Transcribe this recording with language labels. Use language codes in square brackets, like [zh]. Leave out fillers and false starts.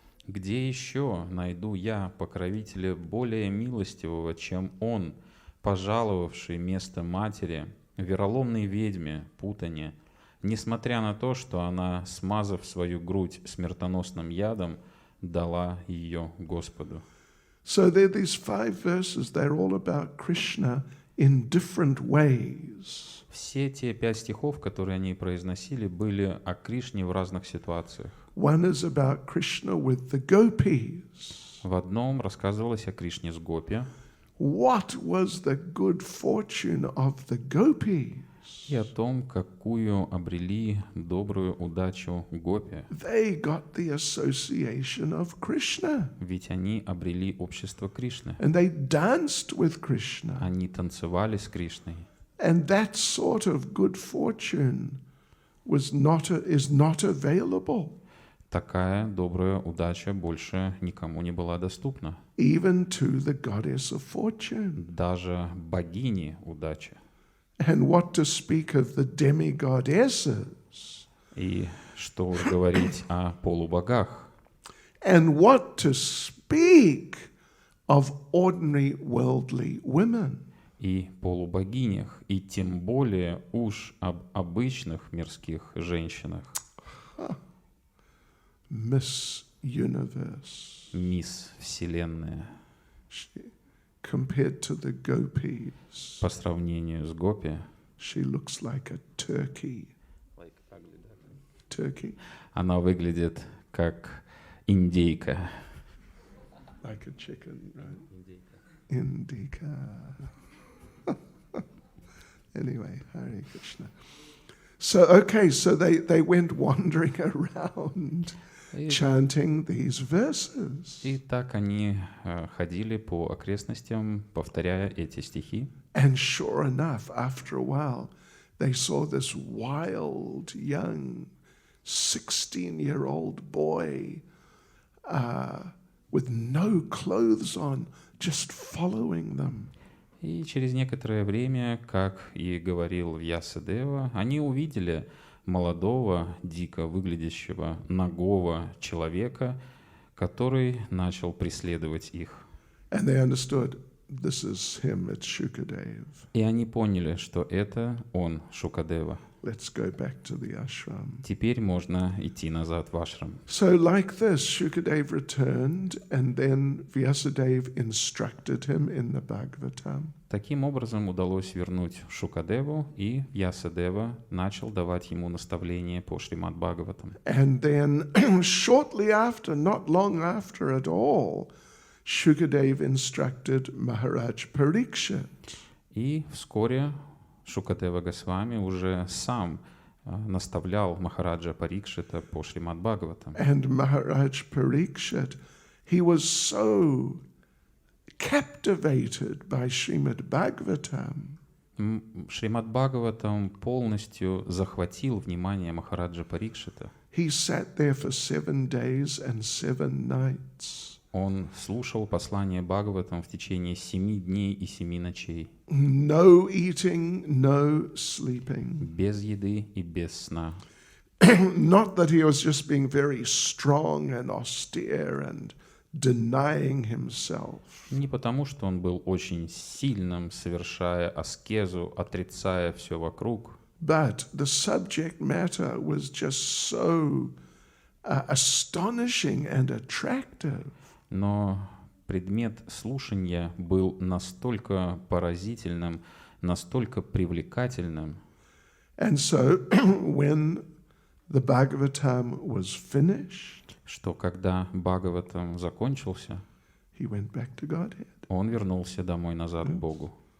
[ru] Где еще найду я покровителя более милостивого, чем он, пожаловавший место матери, вероломной ведьме, путане, несмотря на то, что она, смазав свою грудь смертоносным ядом, дала ее Господу. [en] So there are these 5 verses, they're all about Krishna in different ways. [ru] Все те 5 стихов, которые они произносили, были о Кришне в разных ситуациях. [en] One is about Krishna with the gopis. [ru] В одном рассказывалось о Кришне с гопи, [en] What was the good fortune of the gopis? [ru] и о том, какую обрели добрую удачу гопи. [en] They got the association of Krishna. [ru] Ведь они обрели общество Кришны. [en] And they danced with Krishna. [ru] Они танцевали с Кришной. [en] And that sort of good fortune is not available. [ru] Такая добрая удача больше никому не была доступна. [en] Even to the goddess of fortune. [ru] Даже богине удачи. [en] And what to speak of the demigoddesses. [ru] И что уж говорить о полубогах. [en] And what to speak of ordinary worldly women. [ru] И полубогинях, и тем более уж об обычных мирских женщинах. [en] Miss Universe. [ru] Мисс Вселенная. [en] Compared to the gopis, [ru] По сравнению с гопи, [en] she looks like a turkey. Turkey? [ru] она выглядит как индейка. [en] Like a chicken, right? Indica. Anyway, Hare Krishna. So, okay, so they went wandering around chanting these verses. [ru] И так они ходили по окрестностям, повторяя эти стихи. [en] And sure enough, after a while, they saw this wild, young, 16-year-old boy with no clothes on, just following them. [ru] И через некоторое время, как и говорил Вьясадева, они увидели молодого, дико выглядящего, нагого человека, который начал преследовать их. [en] And they understood, this is him, it's Shukadev. [ru] И они поняли, что это он, Шукадева. [en] Let's go back to the ashram. [ru] Теперь можно идти назад в ашрам. [en] So like this, Shukadev returned, and then Vyasadeva instructed him in the Bhagavatam. [ru] Таким образом удалось вернуть Шукадеву, и Вьясадева начал давать ему наставления по Шримад Бхагаватам. [en] And then shortly after, not long after at all, Shukadev instructed Maharaj Parikshit. [ru] И вскоре Шукадева Госвами уже сам наставлял Махараджа Парикшита по Шримад Бхагаватам. [en] And Maharaj Parikshit, he was so captivated by Srimad Bhagavatam. [ru] Шримад Бхагаватам полностью захватил внимание Махараджа Парикшита. [en] He sat there for 7 days and 7 nights. [ru] Он слушал послание Бхагаватам в течение 7 дней и 7 ночей. [en] No eating, no sleeping. [ru] Без еды и без сна. [en] Not that he was just being very strong and austere and denying himself. [ru] Не потому, что он был очень сильным, совершая аскезу, отрицая все вокруг. [en] But the subject matter was just so astonishing and attractive. [ru] Но предмет слушания был настолько поразительным, настолько привлекательным. [en] And so when the Bhagavatam was finished, [ru] что когда Бхагаватам закончился, [en] he went back to Godhead. [ru] он вернулся домой назад к Богу.